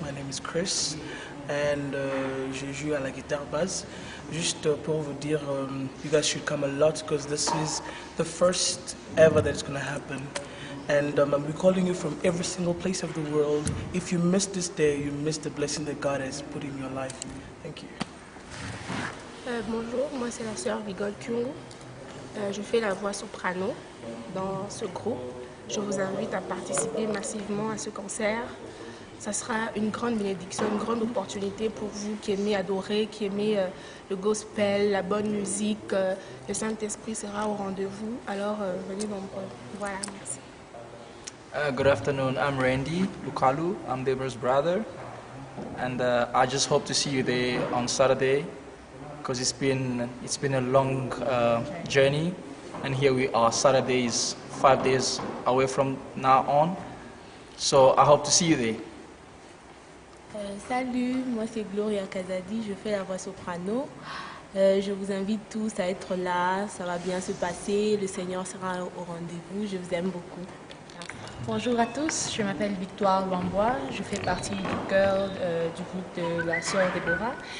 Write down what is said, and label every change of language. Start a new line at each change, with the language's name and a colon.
English: My name is Chris and
French: je joue à la guitare basse. Juste pour vous dire,
English: you guys should come a lot because this is the first ever that it's going to happen. And I'll be calling you from every single place of the world. If you miss this day, you miss the blessing that God has put in your life. Thank you.
French: Bonjour, moi c'est la sœur Vigole Kyungu. Je fais la voix soprano dans ce groupe. Je vous invite à participer massivement à ce concert. Ça sera une grande bénédiction, une grande opportunité pour vous qui aimez adorer, qui aimez le gospel, la bonne musique. Le Saint-Esprit sera au rendez-vous. Alors venez nombreux. Voilà, merci.
English: Good afternoon, I'm Randy Lukalu, I'm Deborah's brother, and I just hope to see you there on Saturday because it's been a long journey, and here we are. Saturday is 5 days away from now on, so I hope to see you there.
French: Salut, moi c'est Gloria Kazadi, je fais la voix soprano. Je vous invite tous à être là, ça va bien se passer, le Seigneur sera au rendez-vous, je vous aime beaucoup. Bonjour à tous, je m'appelle Victoire Lambois, je fais partie du chœur du groupe de la sœur Déborah.